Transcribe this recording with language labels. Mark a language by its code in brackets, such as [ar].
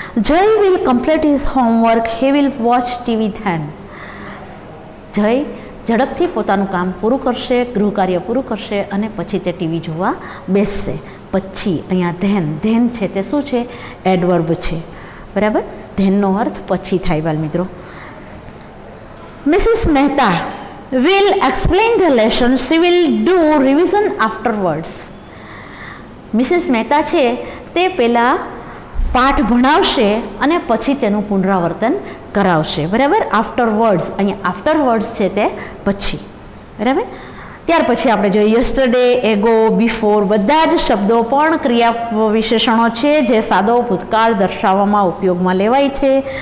[en] Jay will complete his homework, he will watch TV then. [gu] જય ઝડપથી પોતાનું કામ પૂરું કરશે, ગૃહ કાર્ય પૂરું કરશે અને પછી તે ટીવી જોવા બેસશે. પછી અહીંયા ધેન છે તે શું છે, એડવર્બ છે, બરાબર. ધેનનો અર્થ પછી થાય બાળ મિત્રો. [en] Mrs Mehta will explain the lesson, she will do revision afterwards. [gu] Mrs Mehta છે તે પહેલાં પાઠ ભણાવશે અને પછી તેનું પુનરાવર્તન કરાવશે, બરાબર. આફ્ટરવર્ડ્સ, અહીંયા આફ્ટરવર્ડ્સ છે તે પછી, બરાબર. ત્યાર પછી આપણે જોઈએ યસ્ટરડે, એગો, બિફોર, બધા જ શબ્દો પણ ક્રિયા વિશેષણો છે જે સાદો ભૂતકાળ દર્શાવવામાં ઉપયોગમાં લેવાય છે.